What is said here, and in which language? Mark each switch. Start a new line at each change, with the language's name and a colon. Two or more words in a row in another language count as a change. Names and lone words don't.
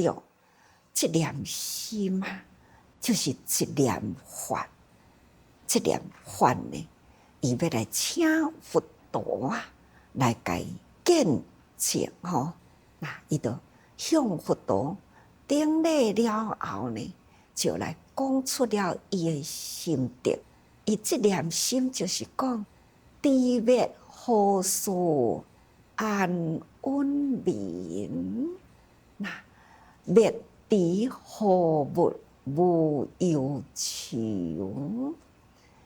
Min Nan Chinese: 一念心啊，就是一念法。一念法呢，伊要來請佛陀啊，來甲伊見證吼。那伊就向佛陀頂禮了後呢，就來講出了伊的心得。伊這念心就是講，知滅何所安穩眠，那滅知何物無憂愁。